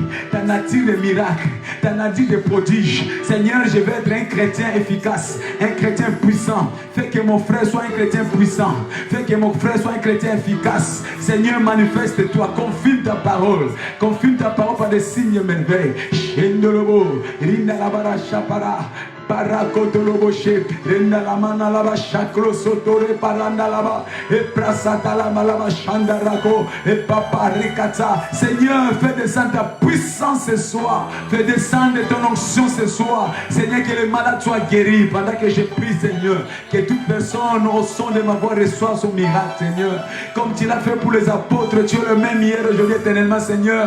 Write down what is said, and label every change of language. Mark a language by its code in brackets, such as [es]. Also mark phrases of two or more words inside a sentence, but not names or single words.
[fr] Ta nature des miracles. Ta nature des prodiges. Seigneur, je vais être un chrétien efficace. Un chrétien puissant. Fais que mon frère soit un chrétien puissant. Fais que mon frère soit un chrétien efficace. Seigneur, manifeste-toi. Confirme ta parole. Confirme ta parole par des signes et merveilles. Shendolobo, Rindalabara Shapara. Parakotoloboshe, Rendalamana lava Shakro Sotore Parandalaba, et Prasatalama lava Shandarako, et Papa Rikata. Seigneur, fais descendre ta puissance ce soir. Fais descendre ton onction ce soir. Seigneur, que les malades soient guéris pendant que je prie, Seigneur. Que toute personne au son de ma voix reçoive son miracle, Seigneur. Comme tu l'as fait pour les apôtres, tu es le même hier, aujourd'hui, éternellement, Seigneur.